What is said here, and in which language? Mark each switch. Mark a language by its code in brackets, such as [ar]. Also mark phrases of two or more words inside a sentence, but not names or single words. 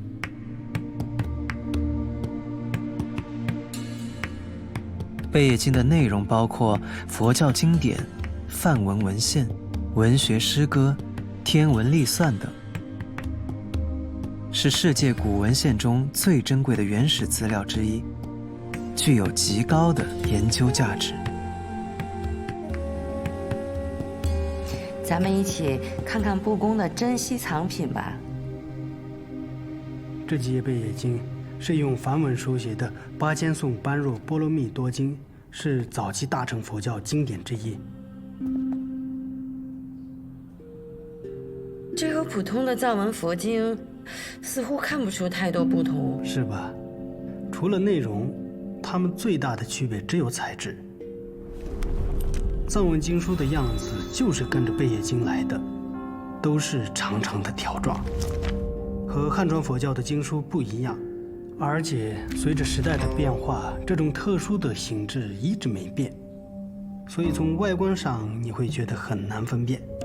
[zh] 貝葉經的內容包括佛教經典、梵文文獻、文學詩歌、天文曆算等，是世界古文獻中最珍貴的原始資料之一，具有極高的研究價值。咱們一起看看布宫的珍稀藏品吧。這幾頁貝葉經是用梵文書寫的八千颂般若波羅蜜多經，是早期大乘佛教經典之一。这和普通的藏文佛經似乎看不出太多不同，是吧？除了內容，它們最大的區別只有材質。藏文經書的樣子就是跟着貝葉經來的，都是長長的條狀，和漢傳佛教的經書不一樣。而且隨着時代的變化，這種特殊的形制一直沒變，所以從外觀上你會覺得很難分辨。